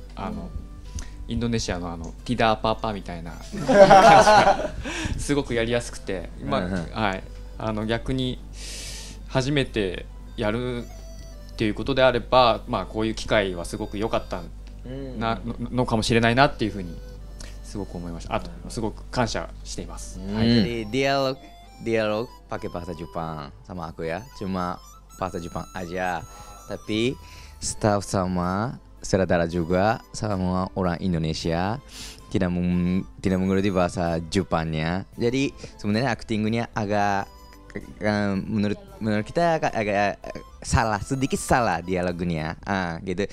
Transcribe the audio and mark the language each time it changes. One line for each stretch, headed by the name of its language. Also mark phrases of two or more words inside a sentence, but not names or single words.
Japanese: インドネシアの
Indonesian: tidak apa-apa
Japanese: みたいな感じがすごくやりやすくて、はい、 逆に初めてやるっていうことであれば、まあ、こういう機会はすごく良かったのかもしれないなっていうふうにすごく思いました。あとすごく感謝しています。
Indonesian: Jadi dialog pakai bahasa Jepang sama aku ya, cuma bahasa Jepang aja. Tapi staff sama sutradara juga sama orang Indonesia tidak mengerti bahasa Jepangnya. Jadi sebenarnya aktingnya agak menurut kita agak sedikit salah dialognya, gitu.